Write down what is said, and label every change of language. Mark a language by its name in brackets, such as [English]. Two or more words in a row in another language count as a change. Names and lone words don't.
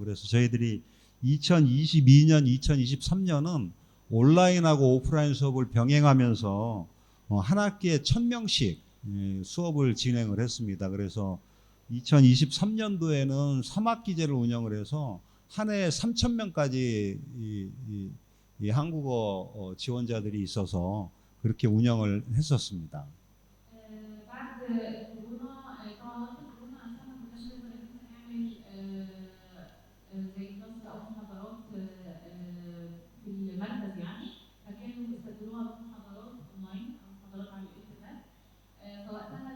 [Korean] 그래서 저희들이 2022년, 2023년은 온라인하고 오프라인 수업을 병행하면서 한 학기에 1,000명씩 수업을 진행을 했습니다. 그래서 2023년도에는 3학기제를 운영을 해서 한 해에 3,000명까지 이 한국어 지원자들이 있어서 그렇게 운영을 했었습니다. [Arabic] بعد كورونا طبعا وقت كورونا اصلا ما كناش نقدر ان احنا نعمل زي كلاس او محاضرات في المركز يعني فكانوا بيستبدلوها بمحاضرات اونلاين او محاضرات على الانترنت فوقتها